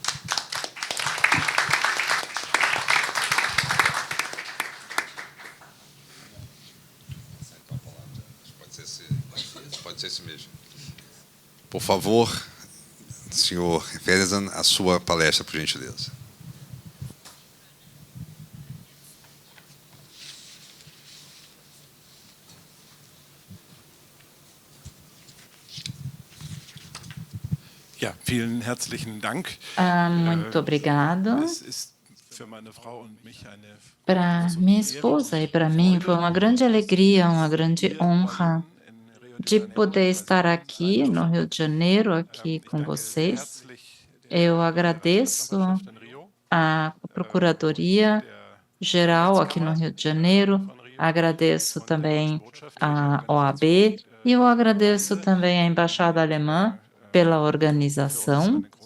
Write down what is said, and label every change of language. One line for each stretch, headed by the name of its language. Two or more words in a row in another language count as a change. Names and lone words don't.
Portuguese: Pode ser esse mesmo. Por favor, senhor Ferdinand, a sua palestra, por gentileza.
German: Ja, vielen herzlichen Dank.
Portuguese: Muito obrigado.
German: Es ist für meine Frau und mich eine
Portuguese: Para minha esposa e para mim foi uma grande alegria, uma grande honra de poder estar aqui no Rio de Janeiro, aqui com vocês. Eu agradeço à Procuradoria Geral aqui no Rio de Janeiro, agradeço também à OAB e eu agradeço também à Embaixada Alemã pela organização.